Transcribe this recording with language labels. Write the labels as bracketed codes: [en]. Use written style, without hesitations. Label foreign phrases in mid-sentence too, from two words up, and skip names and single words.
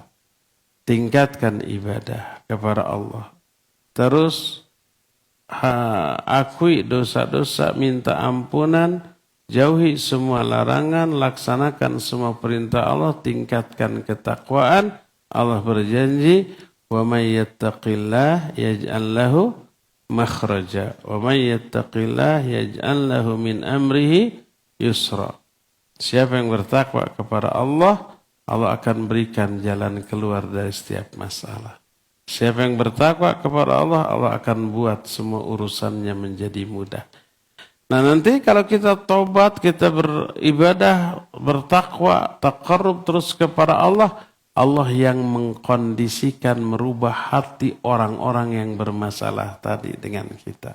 [id] Tingkatkan ibadah kepada Allah. Terus akui dosa-dosa, minta ampunan, jauhi semua larangan, laksanakan semua perintah Allah, tingkatkan ketakwaan. Allah berjanji, [ar] ومن يتق الله يجعل له مخرجا ومن يتق الله يجعل له من أمره يسرا. [id] Siapa yang bertakwa kepada Allah, Allah akan berikan jalan keluar dari setiap masalah. Siapa yang bertakwa kepada Allah, Allah akan buat semua urusannya menjadi mudah. Nah nanti kalau kita tobat, kita beribadah, bertakwa, taqarrub terus kepada Allah, Allah yang mengkondisikan, merubah hati orang-orang yang bermasalah tadi dengan kita.